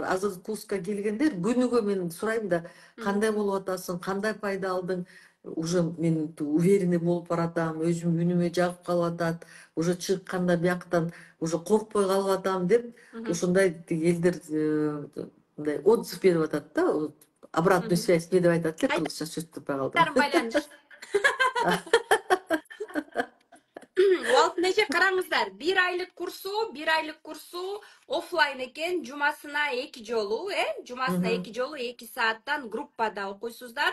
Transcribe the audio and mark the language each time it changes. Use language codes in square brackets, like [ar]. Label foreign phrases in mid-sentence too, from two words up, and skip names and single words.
[ky] Азыр курска келгендер күнүгө мен сурайм да, кандай болуп атасың, кандай пайда алдың? Уже мен уверенный болуп баратам, өзүм үнүмө жагып калып атат, уже чыкканда бияктан уже коркпой калып атам деп, ушундай элдер мындай отзыв берип атат да, [ru] обратную связь [ky] не деп айтат эле, кыргызча сөз таппай калдым. Алтынеже, караңыздар, бир айлык курсу офлайн экен, жумасына 2 жолу, жумасына 2 жолу 2 сааттан группада окуйсуздар.